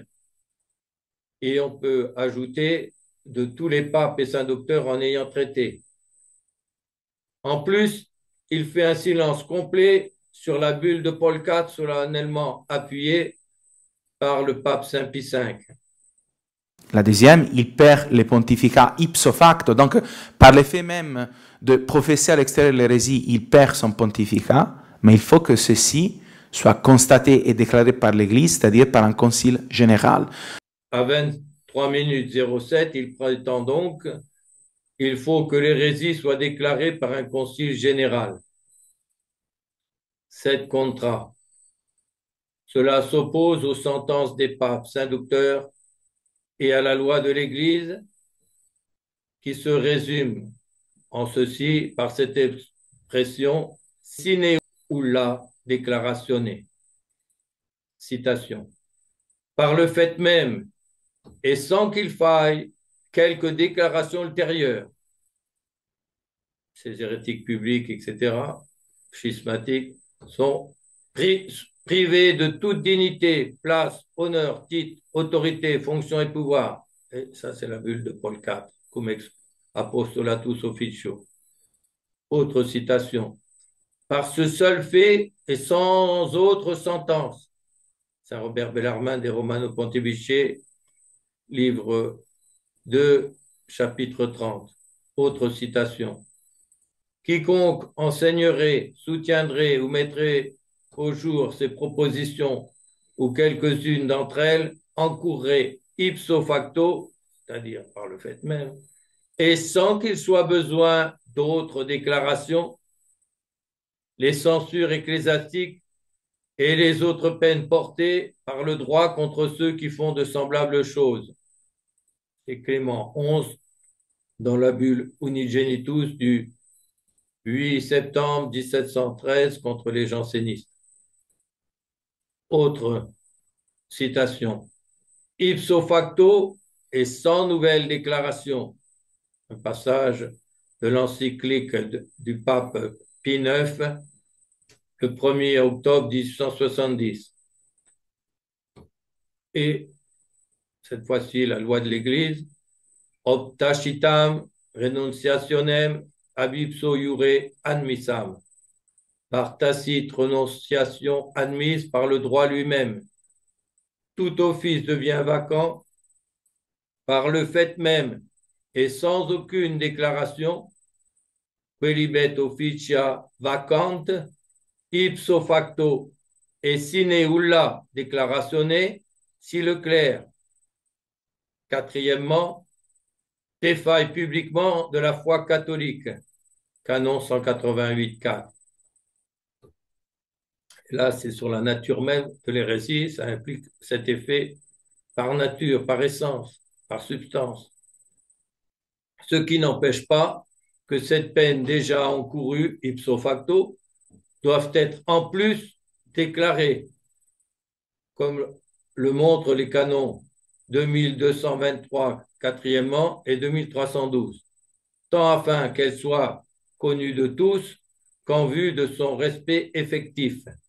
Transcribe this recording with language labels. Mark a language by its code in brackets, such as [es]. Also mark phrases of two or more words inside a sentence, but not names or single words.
[fr] Et on peut ajouter de tous les papes et saints docteurs en ayant traité. En plus, il fait un silence complet sur la bulle de Paul IV solennellement appuyée par le pape Saint Pie V. La deuxième, il perd le pontificat [la] ipso facto, [fr] donc par le fait même de professer à l'extérieur l'hérésie, il perd son pontificat, mais il faut que ceci soit constaté et déclaré par l'Église, c'est-à-dire par un concile général. À 23 minutes 07, il prétend donc qu'il faut que l'hérésie soit déclarée par un concile général. 7 contra. Cela s'oppose aux sentences des papes Saint-Docteur et à la loi de l'Église qui se résume en ceci par cette expression [la] sine ulla declaratione. [fr] Citation. Par le fait même et sans qu'il faille quelques déclarations ultérieures, ces hérétiques publics, etc., schismatiques, sont privés de toute dignité, place, honneur, titre, autorité, fonction et pouvoir. Et ça, c'est la bulle de Paul IV, cum ex apostolatus officio. Autre citation. Par ce seul fait et sans autre sentence. Saint Robert Bellarmine des Romano Pontifici, livre 2, chapitre 30. Autre citation. Quiconque enseignerait, soutiendrait ou mettrait au jour ces propositions ou quelques-unes d'entre elles encourrait [la] ipso facto, [fr] c'est-à-dire par le fait même, et sans qu'il soit besoin d'autres déclarations, les censures ecclésiastiques et les autres peines portées par le droit contre ceux qui font de semblables choses. C'est Clément XI dans la bulle Unigenitus du 8 septembre 1713 contre les jansénistes. Autre citation. [la] Ipso facto [fr] et sans nouvelle déclaration. Un passage de l'encyclique du pape Pie IX, le 1er octobre 1870. Et cette fois-ci, la loi de l'Église, [la] optacitam renunciationem ab ipso iure admissam, [fr] par tacite renonciation admise par le droit lui-même. Tout office devient vacant par le fait même et sans aucune déclaration, [la] quelibet officia vacant, ipso facto et sine ulla declaratione, [fr] si le clerc. Quatrièmement, défaille publiquement de la foi catholique, canon 188.4. Là, c'est sur la nature même de l'hérésie, ça implique cet effet par nature, par essence, par substance. Ce qui n'empêche pas que cette peine déjà encourue, [la] ipso facto, [fr] doivent être en plus déclarées, comme le montrent les canons 2223, quatrièmement, et 2312, tant afin qu'elle soit connue de tous qu'en vue de son respect effectif.